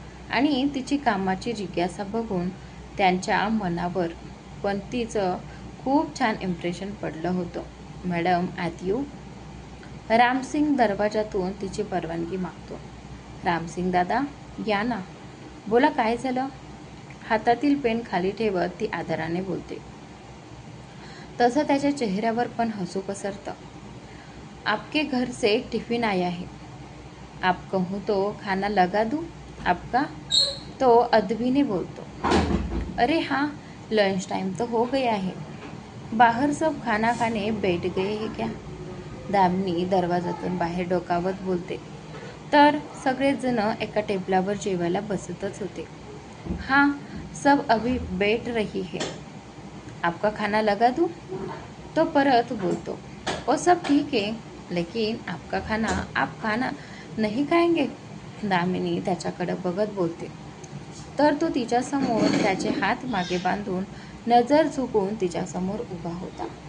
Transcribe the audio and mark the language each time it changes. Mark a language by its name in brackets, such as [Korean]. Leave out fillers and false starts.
[Marathi] आणि तिची कामाची जिज्ञासा बघून त्यांच्या मनावर पण तिचं खूप छान इम्प्रेशन पडलं होतं. Madam at you? रामसिंग दरवाजातून तिची परवानगी मागतो. रामसिंग दादा, या ना. बोला, काय झालं? हातातील पेन खाली ठेवत ती आदराने बोलते. तसं त्याच्या चेहऱ्यावर पण हसू पसरतं. [Hindi] आपके घर से टिफिन आया है, आप कहूँ तो खाना लगा दूँ आपका? [Marathi] तो अदबीने बोलतो. [Hindi] अरे हाँ, लंच टाइम तो हो गया है, बाहर सब खाना खाने बैठ गए हैं क्या? [Marathi] दामिनी दरवाजातून बाहेर डोकावत बोलते. तर सगळेच जण एका टेबलावर जेवायला बसतच होते. [Hindi] हाँ, सब अभी बैठ रही है, आपका खाना लगा दूँ? [Marathi] तो परत बोलतो. [Hindi] ओ सब ठीक है, लेकिन आपका खाना आप खाना नहीं खाएंगे? [Marathi] दामिनी त्याच्याकडे बघत बोलते. तर तो तिच्यासमोर त्याचे हात मागे बांधून नजर झुकून तिच्यासमोर उभा होता.